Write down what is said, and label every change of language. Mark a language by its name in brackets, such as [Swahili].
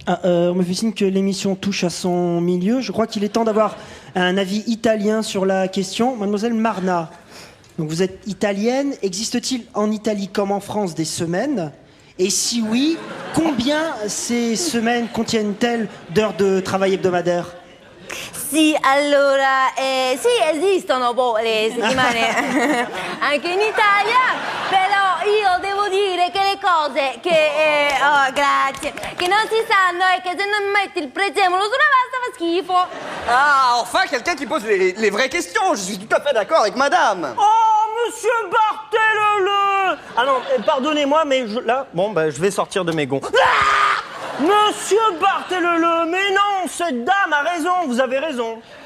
[French] On me fait signe que l'émission touche à son milieu. Je crois qu'il est temps d'avoir un avis italien sur la question. Mademoiselle Marna, donc vous êtes italienne. Existe-t-il en Italie comme en France des semaines? Et si oui, combien ces semaines contiennent-elles d'heures de travail hebdomadaire? [Italian] Sì, allora, sì, esistono le settimane anche in Italia, però io devo dire che le cose che, oh, grazie, che non si sanno è che se non metti il prezzemolo sulla pasta fa schifo. [French] Ah, enfin quelqu'un qui pose les vraies questions. Je suis tout à fait d'accord avec madame. Oh, monsieur Barthélemy! Ah non, pardonnez-moi, mais je vais sortir de mes gonds. Ah, monsieur Barthélemy, mais non, cette dame a raison, vous avez raison.